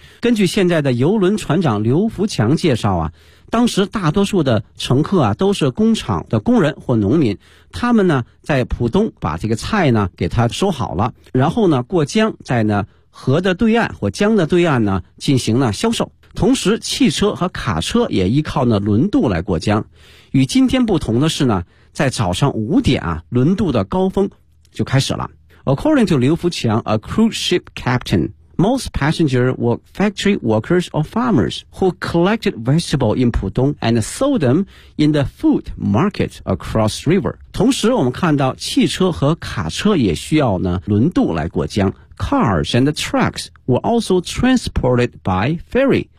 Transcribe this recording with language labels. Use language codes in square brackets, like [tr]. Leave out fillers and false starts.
[zh] 根据现在的邮轮船长刘福强介绍啊，当时大多数的乘客啊都是工厂的工人或农民，他们呢在浦东把这个菜呢给他收好了，然后呢过江在呢河的对岸或江的对岸呢进行呢销售。同时汽车和卡车也依靠呢轮渡来过江。与今天不同的是呢，在早上5点啊，轮渡的高峰就开始了。 [en] According to 刘福强 a cruise ship captainMost passengers were factory workers or farmers who collected vegetables in Pudong and sold them in the food market across river. [zh] 同时我们看到汽车和卡车也需要呢轮渡来过江。 [en] Cars and trucks were also transported by ferry.